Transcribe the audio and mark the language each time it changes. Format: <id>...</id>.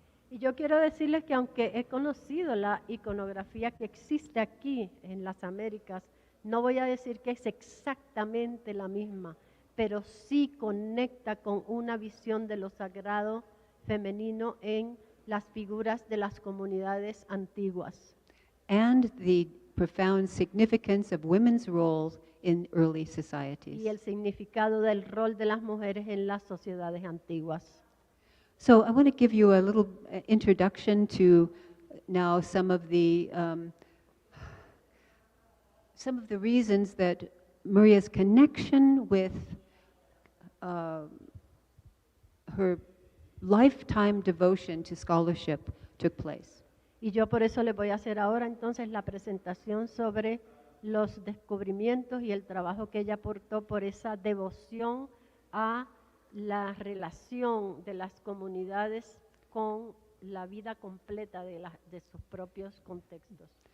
<es>Y yo quiero decirles que aunque he conocido la iconografía que existe aquí en las Américas, no voy a decir que es exactamente la misma, pero sí conecta con una visión de lo sagrado femenino en las figuras de las comunidades antiguas.</es> <en>And the profound significance of women's roles in early societies.</en> <es>Y el significado del rol de las mujeres en las sociedades antiguas.</es> <en>So I want to give you a little introduction to now some of the reasons that Maria's connection with her lifetime devotion to scholarship took place.</en> <es>Y yo por eso les voy a hacer ahora entonces la presentación sobre los descubrimientos y el trabajo que ella aportó por esa devoción a la relación de las comunidades con la vida completa de sus propios contextos.</es>